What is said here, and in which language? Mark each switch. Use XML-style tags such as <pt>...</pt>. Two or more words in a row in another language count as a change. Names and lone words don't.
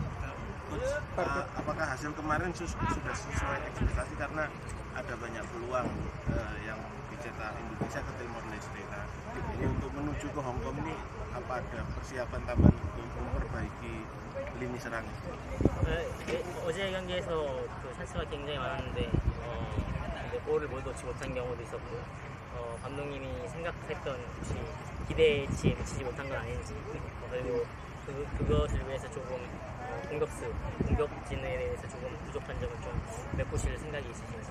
<id>Apakah hasil kemarin sudah sesuai ekspektasi karena ada banyak peluang yang dicetak Indonesia ke Timor Leste. Nah, ini untuk menuju ke Hong Kong ini apa ada persiapan tambahan untuk memperbaiki lini serang?</id> <ko>어제 경기에서 그 찬스가 굉장히 많았는데 근데 골을 못 넣지 못한 경우도 있었고 감독님이 생각했던 혹시 기대치에 미치지 못한 건 아닌지 그리고 그것을 위해서 조금 공격진에 대해서 조금 부족한 점을 좀 메꾸실 생각이 있으신지?</ko>